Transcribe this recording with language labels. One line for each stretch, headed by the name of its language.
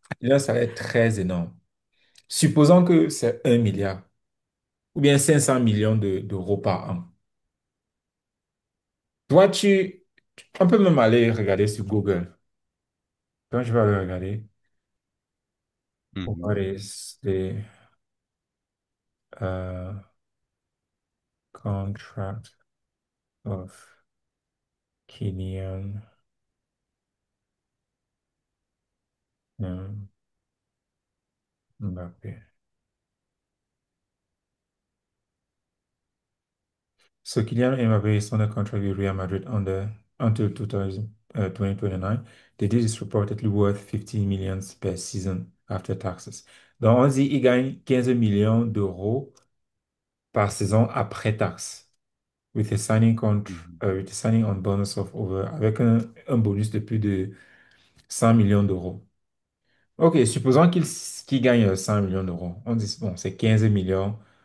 French: il a un salaire très énorme. Supposons que c'est 1 milliard ou bien 500 millions d'euros par an. Toi, on peut même aller regarder sur Google. Quand je vais aller regarder, Mhm.
English: what is the uh, contract of Kylian Mbappé? So Kylian Mbappé is on a contract with Real Madrid until 2029. The deal is reportedly worth 15 millions per season after taxes.
French: Donc, on dit il gagne 15 millions d'euros par saison après taxe, Mhm.
English: with a signing on bonus of over,
French: avec un bonus de plus de 100 millions d'euros. OK, supposons qu'il gagne 100 millions d'euros. On dit, bon, c'est 15 millions